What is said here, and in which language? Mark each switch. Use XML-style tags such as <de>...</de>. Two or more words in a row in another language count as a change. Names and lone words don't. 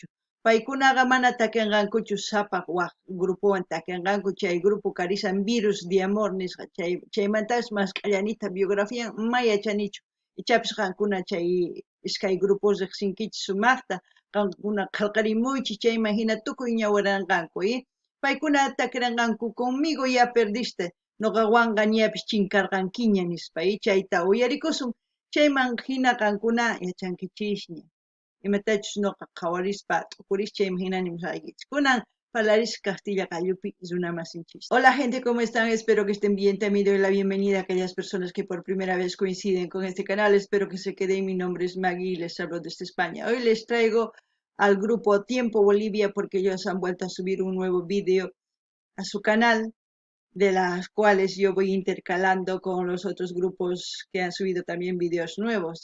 <qu>Paykunaqa mana takinqankuchu sapaq waq grupuwan takinqanku chay grupo karisan Virus de Amor nisqa chaymantas masqallanita biografian ma yachanichu. Ichapis qankuna chay iskay grupos riqsinkichis sumaqta qankuna qallqarimuychis chayman hina tukuy ñawiranqanku paykuna takiranqanku</qu> <es>conmigo ya perdiste</es> <qu>nuqawanqa ñapis chinkarqankiña nispa chayta uyarikusun. Chayman hina qankuna yachankichisña. Imatachus nuqa qhawarispa t'ukuris chayman hina nimsaykichis. Kunan Palaris Castilla Gallupi runamasinchis.</qu> <es>Hola gente, ¿cómo están? Espero que estén bien. También doy la bienvenida a aquellas personas que por primera vez coinciden con este canal. Espero que se queden. Mi nombre es Maggie y les hablo desde España. Hoy les traigo al grupo Tiempo Bolivia porque ellos han vuelto a subir un nuevo vídeo a su canal, de las cuales yo voy intercalando con los otros grupos que han subido también vídeos nuevos.</es>